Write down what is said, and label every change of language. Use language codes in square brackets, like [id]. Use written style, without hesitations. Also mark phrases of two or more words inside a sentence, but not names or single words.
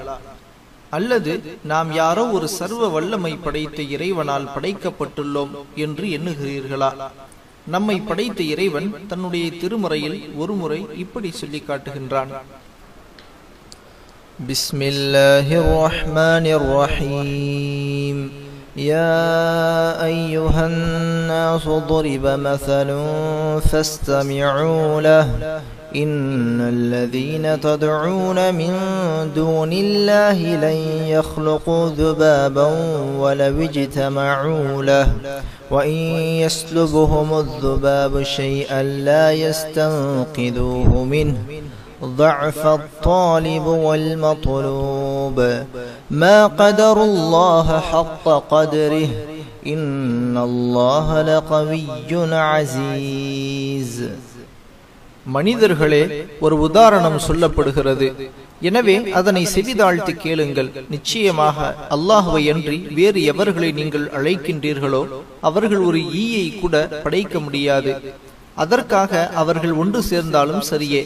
[ta] அல்லது நாம் யாரோ ஒரு சர்வ வல்லமை படைத்த இறைவனால் படைக்கப்பட்டுள்ளோம் என்று எண்ணுகிறீர்களா? நம்மை படைத்த இறைவன் தன்னுடைய திருமறையில் ஒரு முறை இப்படி சொல்லி காட்டுகின்றான். [ar] بسم الله الرحمن الرحيم. يا أيها الناس ضرب مثل فاستمعوا له إن الذين تدعون من دون الله لن يخلقوا ذبابا ولو اجتمعوا له وإن يسلبهم الذباب شيئا لا يستنقذوه منه ضعف الطالب والمطلوب ما قدر الله حق قدره إن الله لقوي عزيز. [ta] மனிதர்களே, ஒரு உதாரணம் சொல்லப்படுகிறது. எனவே அதனை செவிதாழ்த்தி கேளுங்கள். நிச்சயமாக அல்லாஹ்வை அன்றி வேறு எவர்களை நீங்கள் அழைக்கின்றீர்களோ அவர்கள் ஒரு ஈயை கூட படைக்க முடியாது. அதற்காக அவர்கள் ஒன்று சேர்ந்தாலும் சரியே.